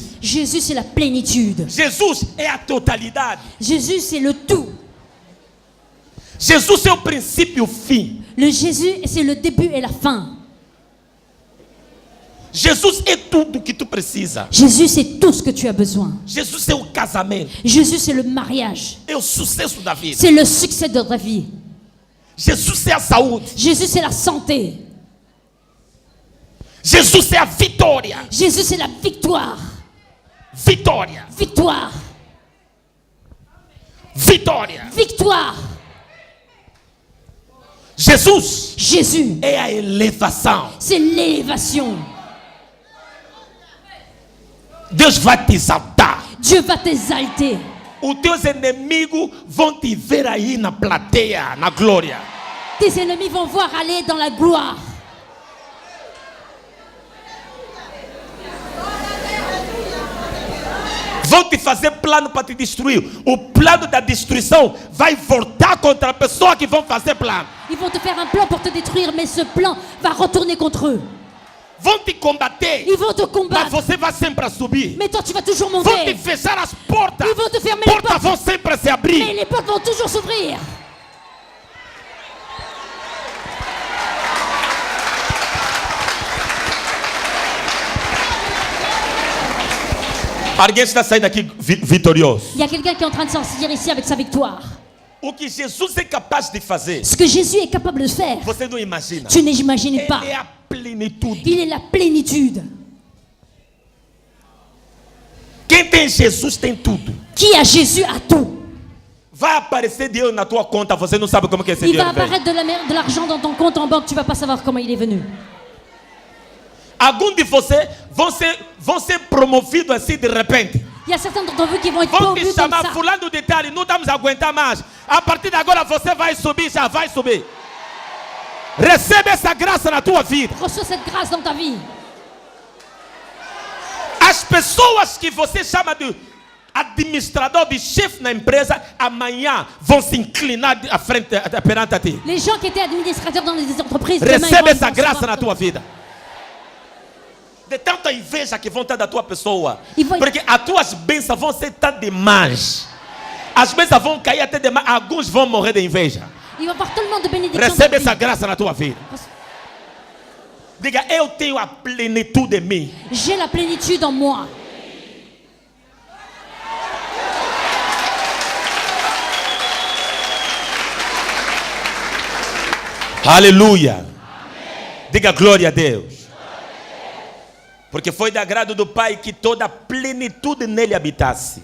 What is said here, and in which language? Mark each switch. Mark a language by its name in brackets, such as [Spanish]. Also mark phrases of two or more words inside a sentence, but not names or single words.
[French] Jésus, c'est la plénitude. [Portuguese] Jesus é a totalidade. [French] Jésus, c'est le tout. [Portuguese] Jesus é o princípio e o fim. [French] Le Jésus, c'est le début et la fin. [Portuguese] Jesus é tudo que tu precisa. [French] Jésus, c'est tout ce que tu as besoin. [Portuguese] Jesus é o casamento. [French] Jésus, c'est le mariage. [Portuguese] É o sucesso da vida. [French] C'est le succès de ta vie. [Portuguese] Jesus é a saúde. [French] Jésus, c'est la santé. [Portuguese] Jesus é a vitória. [French] Jésus, c'est la victoire. [Portuguese] Vitória. [French] Victoire. [Portuguese] Vitória. [French] Victoire. [Portuguese] Jesus [French] Jésus, [Portuguese] é a elevação. [French] c'est l'élévation. [Portuguese] Deus vai te exaltar. [French] Dieu va t'exalter. [Portuguese] Os teus inimigos vão te ver aí na plateia, na glória. [French] Tes ennemis vont voir aller dans la gloire. [Portuguese] Vão te fazer plano para te destruir. O plano da destruição vai voltar contra a pessoa que vão fazer plano. [French] Ils vont te faire un plan pour te détruire, mais ce plan va retourner contre eux. [Portuguese] Vão te combater. [French] Ils vont te [Portuguese] Mas [French] combattre, [Portuguese] você vai sempre subir. [French] mais toi tu vas toujours [Portuguese] Vão te [French] monter. [Portuguese] fechar as portas. [French] Ils vont te fermer les [Portuguese] Portas [French] portes, [Portuguese] vão sempre se [French] mais [Portuguese] abrir. [French] les portes vont toujours s'ouvrir. [Portuguese] Alguém está saindo aqui vitorioso. [French] Il y a quelqu'un qui est en train de sortir ici avec sa victoire. [Portuguese] O que Jesus é capaz de fazer, [French] Ce que Jésus est capable de faire, [Portuguese] você não imagina. [French] tu n'imagines pas. [Portuguese] Ele é a plenitude. [French] Il est la plénitude. [Portuguese] Quem tem Jesus tem tudo. [French] Qui a Jésus a tout. [Portuguese] Vai aparecer dinheiro na tua conta, você não sabe como que esse [French] Il va [Portuguese] dinheiro vem. [French] apparaître de l'argent dans ton compte en banque, tu vas pas savoir comment il est venu. [Portuguese] Alguns de vocês vão ser promovidos assim de repente. [French] Il y a certains d'entre vous qui vont être [Portuguese] Vão te [French] promus comme [Portuguese] chamar [French] ça. [Portuguese] fulano de tal e não vamos aguentar mais. A partir de agora você vai subir, já vai subir. Recebe essa graça na tua vida. [French] Reçois cette grâce dans ta vie. [Portuguese] As pessoas que você chama de administrador, de chefe na empresa, amanhã vão se inclinar à frente, perante a ti. [French] Les gens qui étaient administrateurs dans les entreprises, demain, [Portuguese] Recebe [French] ils [Portuguese] essa [French] vont [Portuguese] graça [French] recevoir [Portuguese] na tua vida. De tanta inveja que vão ter da tua pessoa. E vai- Porque as tuas bênçãos vão ser tão demais. As bênçãos vão cair até demais. Alguns vão morrer de inveja. [French] Il va y avoir tellement de bénédictions. [Portuguese] Recebe [French] dans ta [Portuguese] essa [French] vie. [Portuguese] graça na tua vida. Diga, eu tenho a plenitude em mim. [French] J'ai la plénitude en moi. [Portuguese] Aleluia. Diga glória a Deus. Porque foi de agrado do Pai que toda a plenitude nele habitasse.